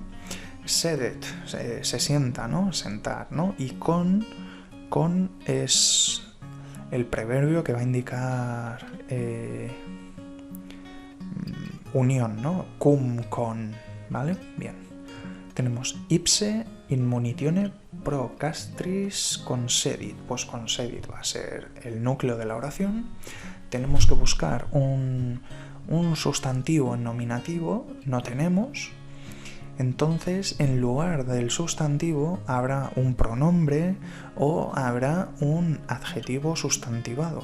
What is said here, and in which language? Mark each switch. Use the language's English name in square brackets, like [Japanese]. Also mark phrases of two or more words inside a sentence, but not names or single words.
[Spanish] Sedet, se sienta, ¿no? Sentar, ¿no? Y con es el preverbio que va a indicar unión, ¿no? Cum, con, ¿vale? Bien. [Latin] Tenemos ipse in munitione procastris concedit. [Spanish] Pues concedit va a ser el núcleo de la oración. Tenemos que buscar un sustantivo en nominativo, no tenemos. Entonces, en lugar del sustantivo habrá un pronombre o habrá un adjetivo sustantivado.